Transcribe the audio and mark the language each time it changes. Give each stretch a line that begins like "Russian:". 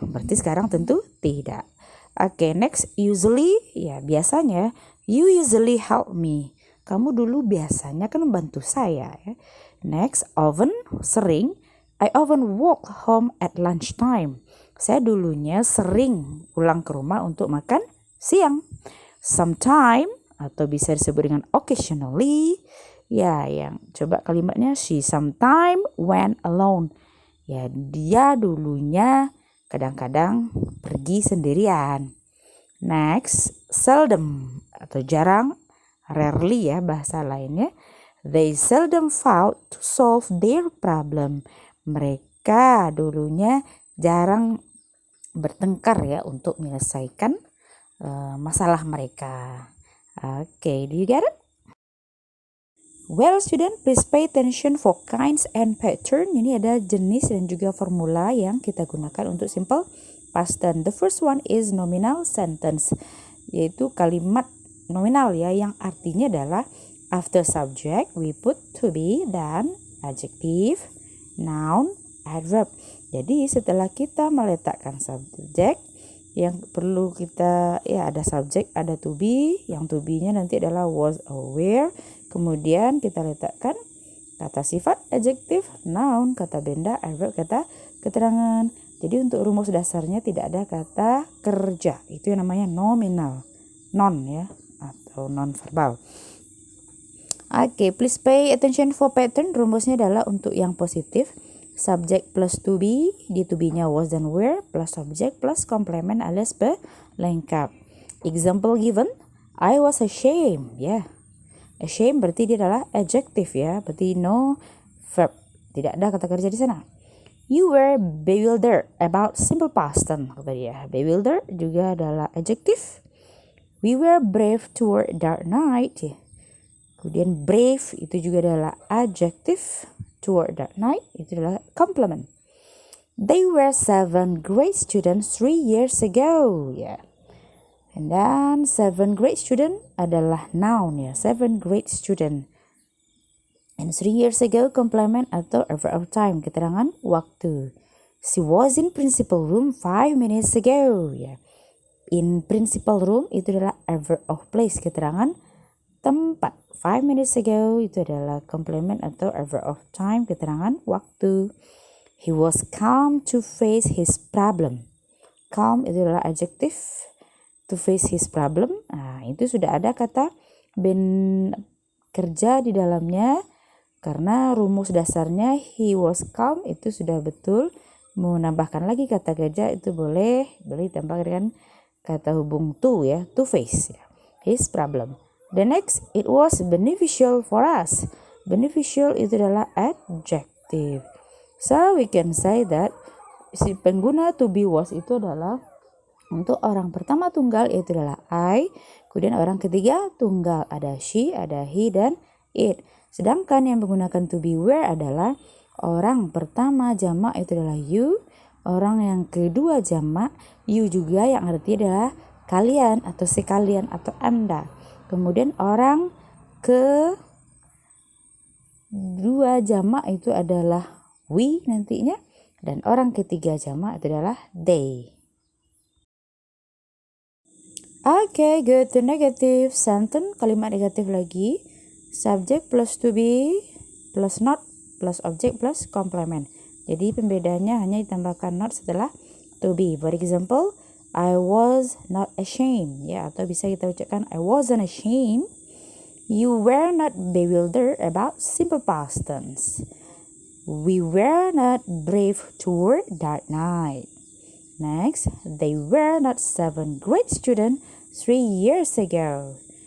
Indonesian: Berarti sekarang tentu tidak. Oke, next, usually ya biasanya.
English: You usually help me.
Indonesian: Kamu dulu biasanya kan membantu saya ya. Next, often, sering.
English: I often walk home at lunchtime.
Indonesian: Saya dulunya sering pulang ke rumah untuk makan siang. Sometime atau bisa disebut dengan occasionally. Ya, yang coba kalimatnya,
English: she sometime went alone.
Indonesian: Ya, dia dulunya kadang-kadang pergi sendirian. Next, seldom atau jarang. Rarely ya bahasa lainnya.
English: They seldom fought to solve their problem.
Indonesian: Mereka dulunya jarang bertengkar ya untuk menyelesaikan masalah mereka.
English: Okay, do you get it? Well student, please pay attention for kinds and pattern.
Indonesian: Ini ada jenis dan juga formula yang kita gunakan untuk simple past tense.
English: The first one is nominal sentence,
Indonesian: yaitu kalimat nominal ya, yang artinya adalah
English: after subject we put to be, dan adjective, noun, adverb.
Indonesian: Jadi setelah kita meletakkan subjek, yang perlu kita ya ada subjek, ada to be, yang to be-nya nanti adalah was or were. Kemudian kita letakkan kata sifat, adjective, noun, kata benda, adverb, kata keterangan. Jadi untuk rumus dasarnya tidak ada kata kerja. Itu yang namanya nominal, non ya, atau non-verbal.
English: Oke, please pay attention for pattern.
Indonesian: Rumusnya adalah untuk yang positif, subject plus to be, di to be-nya was dan were, plus subject plus complement alias pelengkap.
English: Example given, I was ashamed ya.
Indonesian: Ashamed berarti dia adalah adjective ya, berarti no verb, tidak ada kata kerja di sana.
English: You were bewildered about simple past tense, kata dia.
Indonesian: Bewildered juga adalah adjective.
English: We were brave toward dark night.
Indonesian: Kemudian brave itu juga adalah adjective. Toward dark night itu adalah complement.
English: They were 7 grade students 3 years ago.
Indonesian: Ya. And then 7 grade student adalah noun ya.
English: 7 grade student. And 3 years ago complement atau adverb of time,
Indonesian: keterangan waktu.
English: She was in principal room 5 minutes ago.
Indonesian: Ya. In principal room itu adalah adverb of place, keterangan tempat. 5 minutes ago itu adalah complement atau adverb of time, keterangan waktu.
English: He was calm to face his problem.
Indonesian: Calm itu adalah adjective.
English: To face his problem.
Indonesian: Nah, itu sudah ada kata been kerja di dalamnya. Karena rumus dasarnya
English: he was calm
Indonesian: itu sudah betul. Mau nambahkan lagi kata kerja itu boleh ditambah dengan kata hubung to ya. To face ya. His problem.
English: The next, it was beneficial for us.
Indonesian: Beneficial itu adalah adjective.
English: So we can say that
Indonesian: si pengguna to be was itu adalah untuk orang pertama tunggal yaitu adalah I. Kemudian orang ketiga tunggal ada she, ada he, dan it. Sedangkan yang menggunakan to be were adalah orang pertama jamak itu adalah you. Orang yang kedua jamak you juga yang artinya adalah kalian atau sekalian atau anda. Kemudian orang kedua jamak itu adalah we nantinya, dan orang ketiga jamak itu adalah they.
English: Okay, go to negative sentence.
Indonesian: Kalimat negatif lagi. Subject plus to be plus not plus object plus complement. Jadi pembedanya hanya ditambahkan not setelah to be.
English: For example, I was not ashamed.
Indonesian: Ya, atau bisa kita ucapkan
English: I wasn't ashamed. You were not bewildered about simple past tense. We were not brave toward dark night. Next, they were not 7 grade students 3 years ago.